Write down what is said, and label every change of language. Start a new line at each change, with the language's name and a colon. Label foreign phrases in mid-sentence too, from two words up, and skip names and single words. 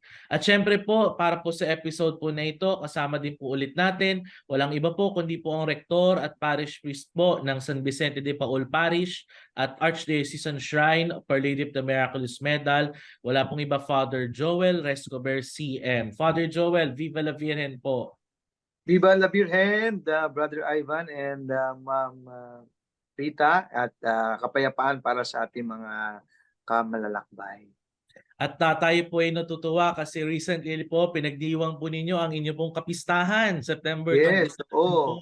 Filipino: At syempre po, para po sa episode po na ito, kasama din po ulit natin, walang iba po kundi po ang Rektor at Parish Priest po ng San Vicente de Paul Parish at Archdiocesan Shrine of Our Lady of the Miraculous Medal. Wala pong iba, Father Joel Rescober CM. Father Joel,
Spanish: Viva la Virgen po. Viva la Virgen,
Filipino: Brother Ivan and Ma'am Rita at kapayapaan para sa ating mga kamalalakbay. At tayo po ay natutuwa kasi recently po pinagdiwang po ninyo ang inyo pong kapistahan, September Yes, 27 oo.